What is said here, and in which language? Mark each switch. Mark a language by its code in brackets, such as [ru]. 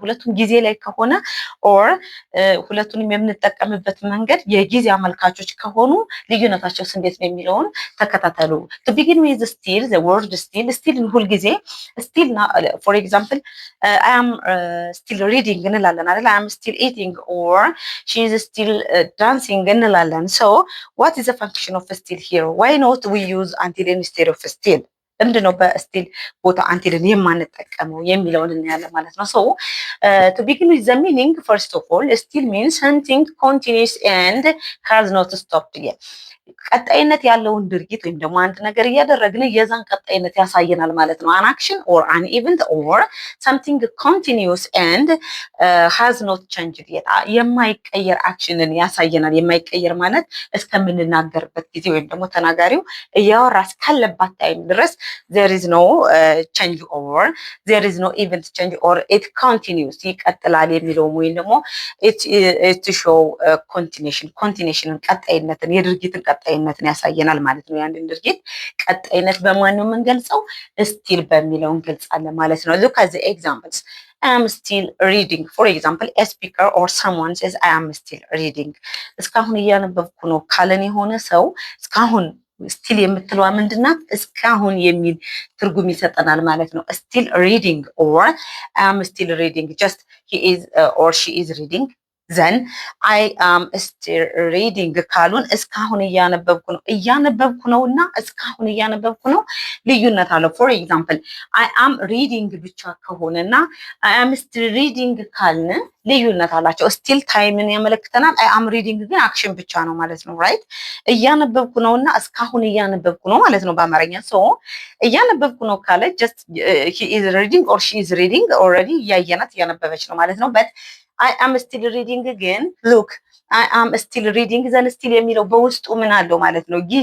[am] ሁለቱም ጊዜ ላይ ከሆነ ኦር ሁለቱንም የምንጠቀምበት መንገድ የጊዜ አመልካቾች ከሆኑ ልዩነታቸውስ እንዴት ነው የሚለውን ተከታተሉ። [en] to begin with still the word still ሁልጊዜ still for example I am still reading [am] እንላለን አይደል? [en] I am still eating or she is still dancing [am] እንላለን። [en] so what is the function of still here? why not we use until instead of still? [am] ምንድነው በስቲል ቦታ አንቲልን የማንጠቀመው የሚለውን እናያለን ማለት ነው። [en] so to begin with the meaning, first of all still means something continuous and has not stopped yet. [am] ቀጣይነት ያለውን ድርጊት ወይም ደግሞ አንድ ነገር እያደረግን የዛን ቀጣይነት ያሳየናል ማለት ነው። [en] an action or an event or something continuous and [am] has not changed yet የማይቀየር አክሽንን ያሳየናል። የማይቀየር ማለት እስከምንናገርበት ጊዜ ወይም ደግሞ ተናጋሪው እያወራ እስካለባት ታይም ድረስ [en] there is no change or there is no event change or it continues [am] ይቀጥላል የሚለው ወይም ደግሞ [en] it show continuation [am] ቀጣይነትን የድርጊትን ቀጣይነትን ያሳየናል ማለት ነው። ያንድን ድርጊት ቀጣይነት በማን ነው የምንገልጸው? ስቲል በሚለው እንገልጻለን ማለት ነው። [en] look at the examples. I am still reading. For example, a speaker or someone says I am still reading. [am] እስካሁን እያነበብኩ ነው ካለን የሆነ ሰው እስካሁን ስቲል የምትለዋ ምንድናት? እስካሁን የሚል ትርጉም ይሰጠናል ማለት ነው። [en] still reading or I am still reading. just he is or she is reading. then I am still reading [am] ካሉን እስካሁን እያነበብኩ ነው እና እስካሁን እያነበብኩ ነው ልዩነት አለው። [en] for example I am reading [am] ብቻ ከሆነና [en] I am still reading [am] ካልን ልዩነት አላቸው። still ታይምን ያመለክተናል። [en] I am reading [am] ግን አክሽን ብቻ ነው ማለት ነው። right እያነበብኩ ነውና እስካሁን እያነበብኩ ነው ማለት ነው በአማርኛ። so እያነበብኩ ነው ካለ [en] just he is reading or she is reading already [am] እያየናት እያነበበች ነው ማለት ነው። [en] but I am still reading again. look I am still reading then still [am] የሚለው በውስጡ ምን አለው ማለት ነው?